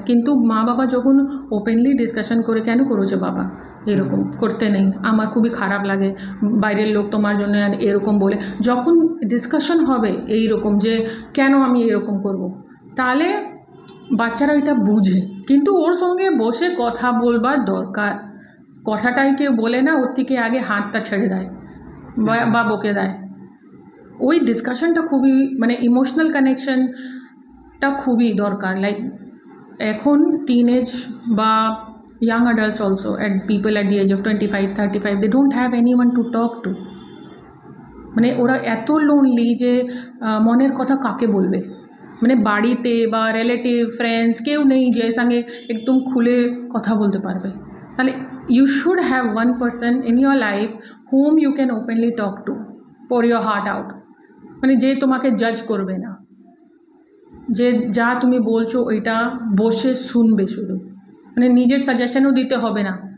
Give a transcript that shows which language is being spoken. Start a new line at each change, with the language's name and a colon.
Bangla: কিন্তু মা বাবা যখন ওপেনলি ডিসকাশন করে, কেন করেছো বাবা এরকম, করতে নেই, আমার খুবই খারাপ লাগে, বাইরের লোক তোমার জন্য এরকম বলে, যখন ডিসকাশন হবে এই রকম যে কেন আমি এরকম করব, তাহলে বাচ্চারা ওইটা বুঝে। কিন্তু ওর সঙ্গে বসে কথা বলবার দরকার, কথাটাই কেউ বলে না, ওর থেকে আগে হাতটা ছেড়ে দেয় বা বকে দেয়। ওই ডিসকাশনটা খুবই, মানে ইমোশনাল কানেকশনটা খুবই দরকার। লাইক এখন টিনেজ বা
English: young adults also, and people at the age of 25-35, they don't have anyone to talk to.
Bangla: মানে ওরা এত লোনলি যে মনের কথা কাকে বলবে, মানে বাড়িতে বা রিলেটিভ ফ্রেন্ডস কেউ নেই যে সঙ্গে একদম খুলে কথা বলতে পারবে। তাহলে
English: you should have one person in your life hmm you can openly talk to, poor your heart out,
Bangla: মানে যে তোমাকে জাজ করবে না, যে যা তুমি বলছো ওইটা বসে শুনবে শুধু, মানে নিজের সাজেশনও দিতে হবে না।